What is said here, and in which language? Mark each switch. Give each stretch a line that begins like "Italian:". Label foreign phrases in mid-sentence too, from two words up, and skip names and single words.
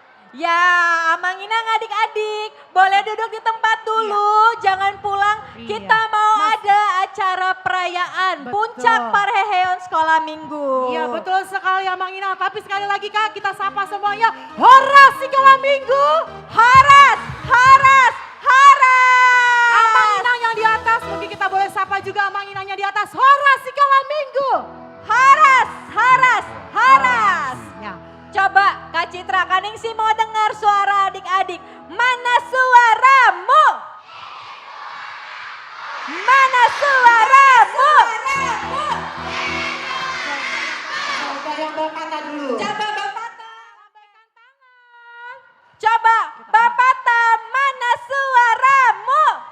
Indonesian: Ya,
Batak Toba: Amang Inang
Indonesian: adik-adik, boleh duduk di tempat dulu, jangan pulang. Iya. Kita mau ada acara perayaan Betul. Puncak Parheheon Sekolah Minggu. Iya betul sekali
Batak Toba: Amang Inang.
Indonesian: Tapi sekali lagi Kak, kita sapa semuanya. Horas Sekolah Minggu.
Batak Toba: Haras, haras, haras. Amang Inang
Indonesian: yang di atas, mungkin kita boleh sapa juga
Batak Toba: Amang Inangnya
Indonesian: di atas. Horas Sekolah Minggu.
Batak Toba: Haras, haras, haras.
Indonesian: Ya. Coba Kak Citra, Kaningsi mau dengar suara adik-adik. Mana suaramu? Mana suaramu? Coba Bapata, mana suaramu?